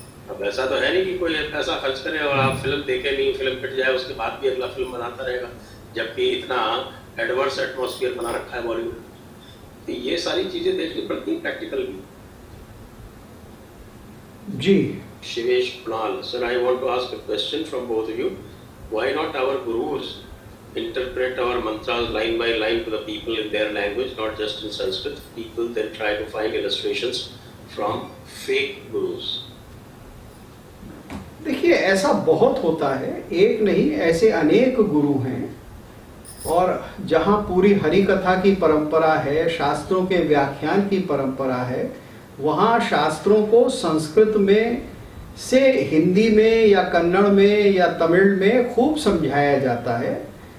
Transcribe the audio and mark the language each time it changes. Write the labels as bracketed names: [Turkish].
[Hindi] अब ऐसा तो है नहीं कि कोई पैसा खर्च करे और आप फिल्म देखे नहीं, फिल्म पिट जाए, उसके बाद भी अगला फिल्म बनाता रहेगा, जबकि इतना एडवर्स एटमॉस्फेयर बना रखा है बॉलीवुड। तो ये सारी चीजें देखनी पड़ती है प्रैक्टिकल भी। जी [English] Shivesh Kunal sir, I want to ask a question from both of you. Why not our gurus interpret our mantras line by line to the people in their language, not just in Sanskrit? People then try to find illustrations from fake gurus. [Hindi] देखिए, ऐसा बहुत होता है, एक नहीं ऐसे अनेक गुरु हैं, और जहाँ पूरी हरि कथा की परंपरा है, शास्त्रों के व्याख्यान की परंपरा है, वहाँ शास्त्रों को संस्कृत में से हिंदी में या कन्नड़ में या तमिल में खूब समझाया जाता है।